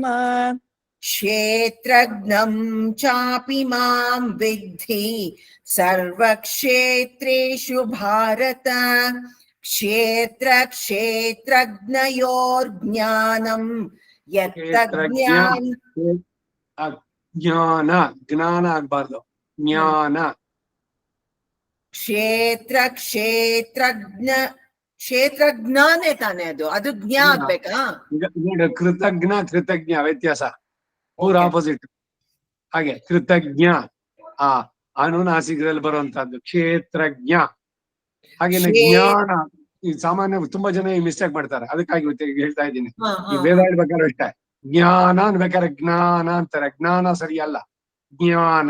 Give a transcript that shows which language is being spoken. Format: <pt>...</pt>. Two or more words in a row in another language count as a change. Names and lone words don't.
<sa>क्षेत्रज्ञं चापि मां विद्धि सर्वक्षेत्रेषु भारत क्षेत्र क्षेत्रज्ञयोर्ज्ञानं यत्तज्ज्ञानं</sa> <kn>ಜ್ಞಾನ ಜ್ಞಾನ ಆಗ್ಬಾರ್ದು ಜ್ಞಾನ</kn> <sa>क्षेत्र क्षेत्रज्ञ</sa> <kn>क्षेत्रಜ್ಞಾನೇ ತಾನೇ ಅದು ಜ್ಞ ಆಗ್ಬೇಕಾ ಕೃತಜ್ಞ ಕೃತಜ್ಞ ವ್ಯತ್ಯಾಸ ಪೂರ ಆಪೋಸಿಟ್ ಹಾಗೆ ಕೃತಜ್ಞ ಆ ಅನುನಾಸಿಕದಲ್ಲಿ ಬರುವಂತಹದ್ದು ಕ್ಷೇತ್ರಜ್ಞ ಹಾಗೇನೆ ಜ್ಞಾನ ಈ ಸಾಮಾನ್ಯ ತುಂಬಾ ಜನ ಈ ಮಿಸ್ಟೇಕ್ ಮಾಡ್ತಾರೆ ಅದಕ್ಕಾಗಿ ಹೇಳ್ತಾ ಇದ್ದೀನಿ ಈ ವೇದ ಹೇಳ್ಬೇಕಾದ್ರೆ ಅಷ್ಟೇ ಜ್ಞಾನ ಅನ್ಬೇಕಾದ್ರೆ ಜ್ಞಾನ ಅಂತಾರೆ, ಜ್ಞಾನ ಸರಿಯಲ್ಲ, ಜ್ಞಾನ.</kn>